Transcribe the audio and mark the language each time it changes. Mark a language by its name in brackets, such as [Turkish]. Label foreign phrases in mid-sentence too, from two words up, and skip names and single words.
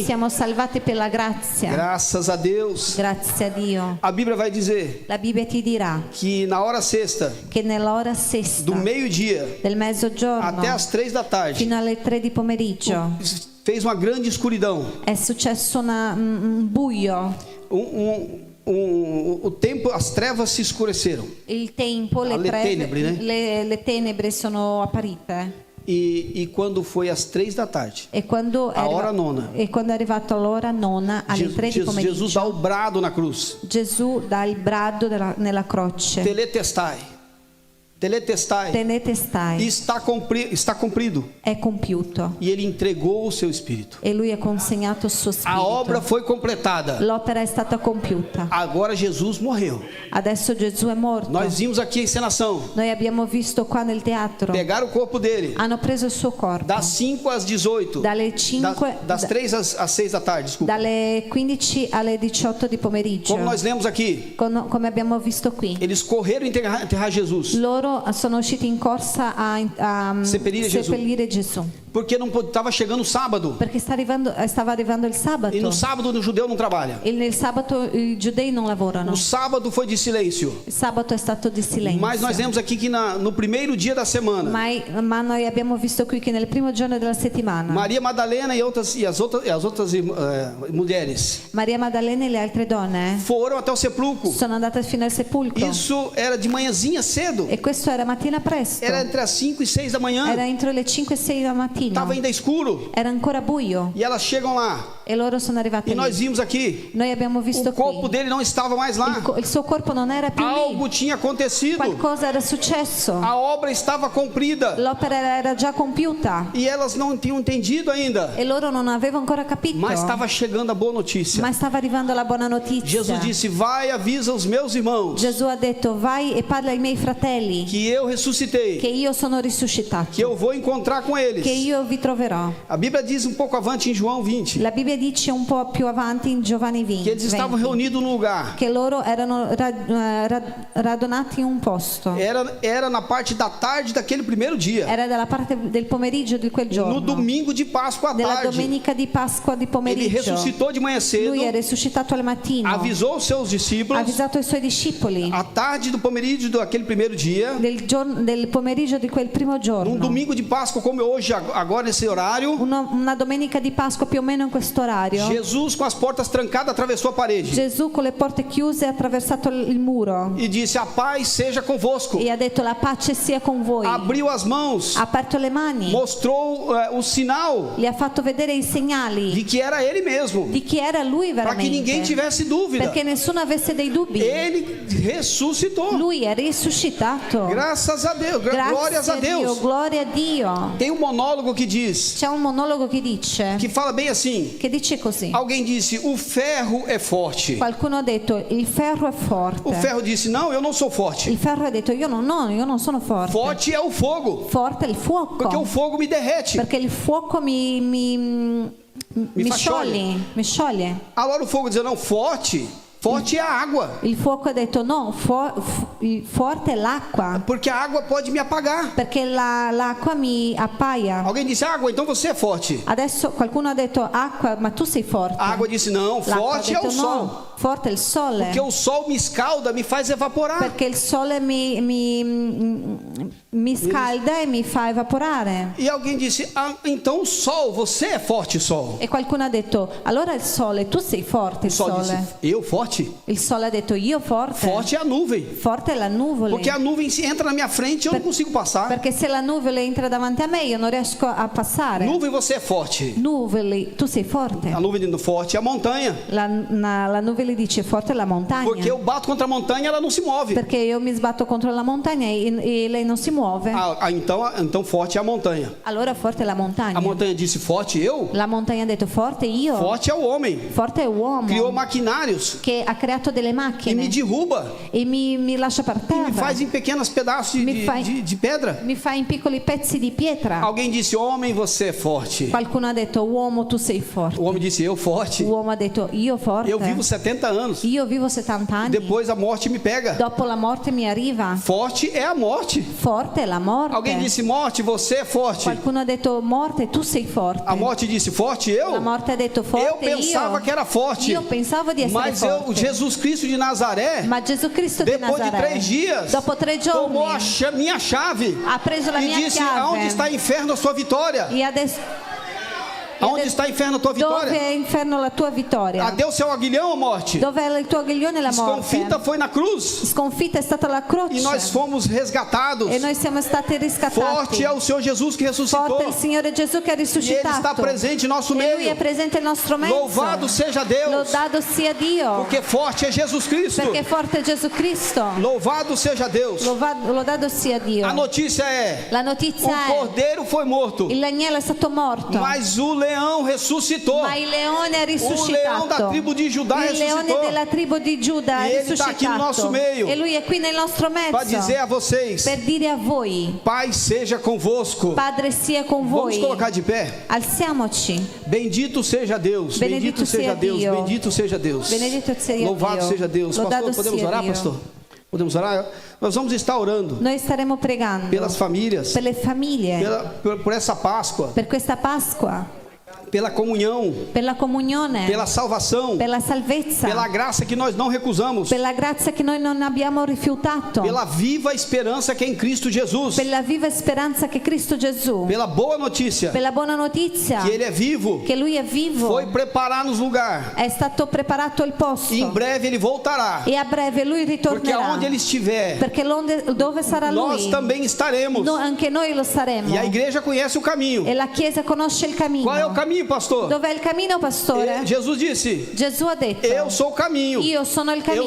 [Italian] Siamo salvati per la grazia. [Portuguese] Graças a Deus. [Italian] Grazie a Dio. [Portuguese] A Bíblia vai dizer [Italian] La Bibbia ti dirà [Portuguese] que na hora sexta, [Italian] che nell'ora sesta [Portuguese] do meio-dia [Italian] del mezzogiorno [Portuguese] até as 3 da tarde, [Italian] fino alle 3 di pomeriggio [Portuguese] fez uma grande escuridão. [Italian] è successo un buio. [Portuguese] O tempo, as trevas se escureceram. [Italian] Il tempo, le Alle tenebre, né? le tenebre sono apparite. [Portuguese] E quando foi às 3 da tarde, E quando a hora nona, [Italian] e quando è arrivato l'ora nona alle 3 di pomeriggio, [Portuguese] Jesus dá o brado na cruz. [Italian] Gesù dà il brado nella croce. [Portuguese] Teletestai. Teletestai. Tenetestai. Está cumprido. [Italian] È compiuto. [Portuguese] E ele entregou o seu espírito. [Italian] E lui ha consegnato il suo spirito. [Portuguese] A obra foi completada. [Italian] L'opera è stata compiuta. [Portuguese] Agora Jesus morreu. [Italian] Adesso Gesù è morto. [Portuguese] Nós vimos aqui a encenação. [Italian] Noi abbiamo visto qua nel teatro. [Portuguese] Pegaram o corpo dele. [Italian] Hanno preso il suo corpo. [Portuguese] Das 5 às 18. [Italian] Dalle 5 [Portuguese] Das 3 às 6 da tarde, desculpa. [Italian] dalle 15 alle 18 di pomeriggio. [Portuguese] Como nós lemos aqui. [Italian] Come abbiamo visto qui. [Portuguese] Eles correram enterrar Jesus. [Italian] Loro sono usciti in corsa a seppellire Gesù. [Portuguese] Porque não estava chegando o sábado. [Italian] Perché stava arrivando il sabato. [Portuguese] E no sábado o judeu não trabalha. [Italian] E nel sabato i giudei non lavorano. [Portuguese] O sábado foi de silêncio. [Italian] Il sabato è stato di silenzio. [Portuguese] Mas nós vemos aqui que no primeiro dia da semana, [Italian] Ma noi abbiamo visto qui che nel primo giorno della settimana [Portuguese] Maria Madalena e as outras mulheres [Italian] Maria Maddalena e le altre donne [Portuguese] foram até o sepulcro. [Italian] sono andate fino al sepolcro. [Portuguese] Isso era de manhãzinha cedo. [Italian] E questo era mattina presto. [Portuguese] Era entre as 5 e 6 da manhã. [Italian] Era entro le 5 e 6 della mattina. [Portuguese] Estava ainda escuro. [Italian] Era ancora buio. [Portuguese] E elas chegam lá. [Italian] E loro sono arrivate E lì. [Portuguese] nós vimos aqui. [Italian] Noi abbiamo visto [Portuguese] O corpo [Italian] qui. [Portuguese] dele não estava mais lá. [Italian] Il suo corpo non era più lì. [Portuguese] Algo tinha acontecido. [Italian] Qualcosa era successo. [Portuguese] A obra estava cumprida. [Italian] L'opera era già compiuta. [Portuguese] E elas não tinham entendido ainda. [Italian] E loro non avevano ancora capito. [Portuguese] Mas estava chegando a boa notícia. [Italian] Ma stava arrivando la buona notizia. [Portuguese] Jesus disse: vai, avisa os meus irmãos [Italian] Gesù ha detto: vai e parla ai miei fratelli [Portuguese] que eu ressuscitei, [Italian] che io sono risuscitato, [Portuguese] que eu vou encontrar com eles. [Italian] che io vi troverò. [Portuguese] A Bíblia diz um pouco avante em João 20 [Italian] La Bibbia dice un po' più avanti in Giovanni 20 [Portuguese] que eles estavam reunidos num lugar. [Italian] che loro erano radunati in un posto. [Portuguese] Era na parte da tarde daquele primeiro dia. [Italian] Era dalla parte del pomeriggio di quel [Portuguese] No [Italian] giorno. [Portuguese] domingo de Páscoa à [Italian] Della [Portuguese] tarde. [Italian] domenica di Pasqua di [Portuguese] Ele [Italian] pomeriggio. [Portuguese] ressuscitou de manhã cedo. [Italian] Lui è risuscitato al mattino. [Portuguese] Avisou os seus [Italian] Ha [Portuguese] discípulos. [Italian] avvisato i suoi discepoli [Portuguese] À tarde do pomeriggio daquele primeiro dia. [Italian] del pomeriggio di quel primo giorno. [Portuguese] Num domingo de Páscoa como hoje, agora nesse horário. [Italian] Una domenica di Pasqua più o meno in questo orario. [Portuguese] Jesus com as portas trancadas atravessou a parede. [Italian] Gesù con le porte chiuse ha attraversato il muro [Portuguese] E disse: a paz seja convosco. [Italian] e ha detto: la pace sia con voi. [Portuguese] Abriu as mãos. [Italian] Ha aperto le mani, [Portuguese] Mostrou o sinal [Italian] gli ha fatto vedere i segnali [Portuguese] de que era ele mesmo. [Italian] di chi era lui [Portuguese] Para que ninguém [Italian] veramente, [Portuguese] tivesse dúvida. [Italian] perché nessuno avesse dei dubbi. [Portuguese] Ele ressuscitou. [Italian] Lui è risuscitato. [Portuguese] Graças a Deus. Glórias [Italian] Grazie a a Dio, [Portuguese] Deus. [Italian] gloria a Dio. [Portuguese] Tem um monólogo que diz, [Italian] C'è un monologo che [Portuguese] fala bem assim. [Italian] dice così. [Portuguese] Alguém disse: o ferro é forte. [Italian] Qualcuno ha detto: il ferro è forte. [Portuguese] O ferro disse: não, eu não sou forte. [Italian] Il ferro ha detto: io non sono forte. [Portuguese] Forte é o fogo. [Italian] Forte è il fuoco. [Portuguese] Porque o fogo me derrete. [Italian] Perché il fuoco mi fa scioglie. [Portuguese] Agora o fogo diz: não, forte é a água. [Italian] Il fuoco ha detto: no, il forte è l'acqua. [Portuguese] Porque a água pode me apagar. [Italian] Perché l'acqua mi appaia. [Portuguese] Alguém disse: água, então você é forte. [Italian] Adesso qualcuno ha detto: acqua, ma tu sei forte. [Portuguese] A água disse: não, [Italian] L'acqua ha [Portuguese] forte é [Italian] detto: [Portuguese] o sol. [Italian] no, forte è il sole. [Portuguese] Porque o sol me escalda, me faz evaporar. [Italian] Perché il sole mi scalda e mi fa evaporare. [Portuguese] E alguém disse: ah, então o sol, você é forte, sol. [Italian] E qualcuno ha detto: allora il sole, tu sei forte, [Portuguese] O [Italian] il [Portuguese] sol [Italian] sole. [Portuguese] disse: eu forte? [Italian] Il sole ha detto: io forte. [Portuguese] Forte é a nuvem. [Italian] Forte è la nuvola. [Portuguese] Porque a nuvem se entra na minha frente, eu não consigo passar. [Italian] Perché se la nuvola entra davanti a me io non riesco a passare. [Portuguese] Nuvem, você é forte. [Italian] Nuvole, tu sei forte. [Portuguese] A nuvem forte é a montanha. [Italian] La nuvola ele dice forte è la montagna. [Portuguese] Porque eu bato contra a montanha, ela não se move. [Italian] Perché io mi sbatto contro la montagna e lei non si muove. [Portuguese] Então forte é a montanha. [Italian] Allora forte è la montagna. [Portuguese] A montanha disse forte eu? [Italian] La montagna ha detto forte io. [Portuguese] Forte é o homem. [Italian] Forte è uomo. [Portuguese] Criou maquinários. [Italian] Che ha creato delle [Portuguese] E [Italian] macchine. [Portuguese] me derruba. [Italian] E mi lascia per terra. [Portuguese] E me faz em pequenos pedaços de pedra. [Italian] Mi fa in piccoli pezzi di pietra. [Portuguese] Alguém disse, homem, você é forte. [Italian] Qualcuno ha detto, uomo, tu sei forte. [Portuguese] O homem disse, eu forte. [Italian] L'uomo ha detto, io forte. [Portuguese] Eu vivo 70 anos. [Italian] Io vivo 70 anni. [Portuguese] Depois a morte me pega. [Italian] Dopo la morte mi arriva. [Portuguese] Forte é a morte. [Italian] Forte è la morte. [Portuguese] Alguém disse, morte, você é forte. [Italian] Qualcuno ha detto, morte, tu sei forte. [Portuguese] A morte disse, forte eu? [Italian] La morte ha detto, forte [Portuguese] Eu pensava que era forte. [Italian] Io pensavo di essere [Portuguese] Mas [Italian] forte. [Portuguese] Jesus Cristo de Nazaré, [Italian] Ma Gesù Cristo di [Portuguese] depois de [Italian] Nazaré, [Portuguese] 3 dias, [Italian] dopo 3 giorni, [Portuguese] tomou a minha chave [Italian] ha preso la [Portuguese] e [Italian] mia [Portuguese] disse, [Italian] chiave. [Portuguese] aonde está inferno a sua vitória? [Italian] E adesso [Portuguese] Aonde está inferno a tua [Italian] dove [Portuguese] vitória? [Italian] è inferno la tua vittoria? [Portuguese] Adeus seu aguilhão, a morte. [Italian] Dove è il tuo aguiglione la morte? [Portuguese] Desconfita foi na cruz. [Italian] Sconfitta è stata la croce. [Portuguese] E nós fomos resgatados. [Italian] E noi siamo stati riscattati. [Portuguese] Forte é o Senhor Jesus que ressuscitou. [Italian] Forte è il Signore Gesù che ha [Portuguese] E Ele [Italian] risuscitato. [Portuguese] está presente em nosso [Italian] E Lui è [Portuguese] meio. [Italian] presente nel nostro mezzo. [Portuguese] Louvado seja Deus. [Italian] Lodato sia Dio. [Portuguese] Porque forte é Jesus Cristo. [Italian] Perché forte è Gesù Cristo. [Portuguese] Louvado seja Deus. [Italian] Lodato sia Dio. [Portuguese] A notícia é: [Italian] La notizia [Portuguese] o [Italian] è [Portuguese] cordeiro foi morto, [Italian] il agnello è stato morto. [Portuguese] mas o leão ressuscitou. [Italian] Ma il leone è [Portuguese] O leão da [Italian] risuscitato. [Portuguese] tribo de Judá [Italian] Il leone [Portuguese] ressuscitou. [Italian] della tribù di Giuda [Portuguese] E [Italian] è [Portuguese] ele está aqui no nosso [Italian] risuscitato. [Portuguese] meio. [Italian] E lui è qui nel nostro [Portuguese] Para dizer [Italian] mezzo [Portuguese] a vocês: [Italian] per dire a voi, [Portuguese] Pai seja convosco. [Italian] Padre sia con [Portuguese] Vamos [Italian] voi. [Portuguese] colocar de pé. [Italian] Alziamoci. [Portuguese] Bendito seja Deus. [Italian] Benedito [Portuguese] Bendito seja [Italian] sia [Portuguese] Deus. [Italian] Dio. [Portuguese] Bendito seja Deus. [Italian] Benedito sia [Portuguese] Louvado [Italian] Dio. [Portuguese] seja Deus. [Italian] Lodato [Portuguese] Pastor, podemos [Italian] sia [Portuguese] orar, [Italian] Dio. [Portuguese] pastor? Podemos orar? Nós vamos estar orando [Italian] Noi staremo pregando [Portuguese] pelas famílias, [Italian] per le famiglie, [Portuguese] por essa Páscoa, [Italian] per questa Pasqua, [Portuguese] pela comunhão, [Italian] per la comunione, [Portuguese] pela salvação, [Italian] per la salvezza, [Portuguese] pela graça que nós não recusamos, [Italian] per la grazia che noi non abbiamo rifiutato, [Portuguese] pela viva esperança que é em Cristo Jesus, [Italian] per la viva speranza che Cristo Gesù, [Portuguese] pela boa notícia [Italian] per la buona notizia [Portuguese] que Ele é vivo, [Italian] che Lui è vivo, [Portuguese] foi preparar-nos lugar [Italian] è stato preparato il posto [Portuguese] e em breve Ele voltará, [Italian] e a breve Lui [Portuguese] porque [Italian] ritornerà, [Portuguese] aonde Ele estiver, [Italian] perché dove sarà [Portuguese] nós [Italian] Lui, [Portuguese] também estaremos. [Italian] anche noi lo saremo. [Portuguese] E a igreja conhece o caminho. [Italian] E la Chiesa conosce il cammino. [Portuguese] Qual é o caminho, pastor? [Italian] Dov'è il cammino, pastore? [Portuguese] Jesus disse: [Italian] Gesù ha detto, [Portuguese] Eu sou o caminho. [Italian] io sono il cammino,